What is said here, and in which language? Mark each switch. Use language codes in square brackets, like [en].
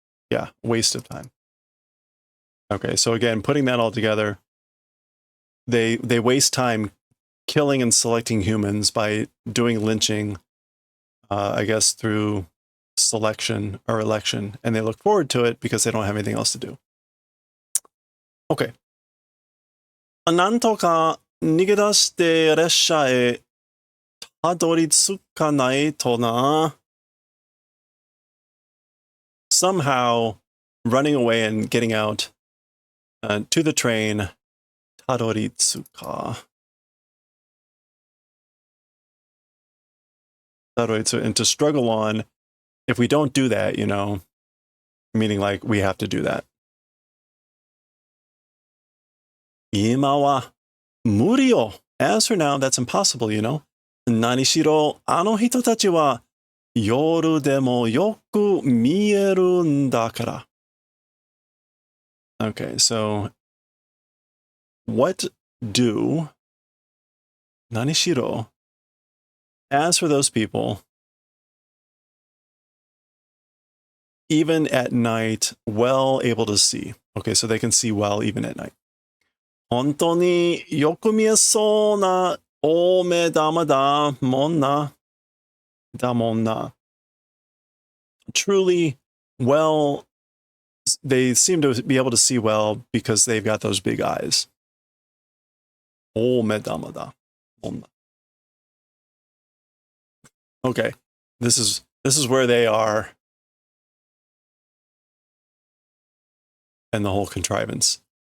[en] Yeah, waste of time. Okay, so again, putting that all together, they waste time killing and selecting humans by doing lynching, I guess through selection or election, and they look forward to it because they don't have anything else to do. Okay. [ja] なんとか逃げ出して列車へたどり着かないとな。 [en] Somehow running away and getting out to the train, [ja] たどり着か. [en] And to struggle on, if we don't do that, meaning like we have to do that. [ja] 今は無理よ. [en] As for now, that's impossible, [ja] 何しろ、あの人たちは夜でもよく見えるんだから。 [en] Okay, so what do [ja] 何しろ [en] as for those people, even at night, well able to see. Okay, so they can see well even at night. [ja] 本当によく見えそうな大目玉だもんな。だもんな。 [en] Truly, well, they seem to be able to see well because they've got those big eyes. [ja] 大目玉だもんな. [en] Okay, this is where they are and the whole contrivance.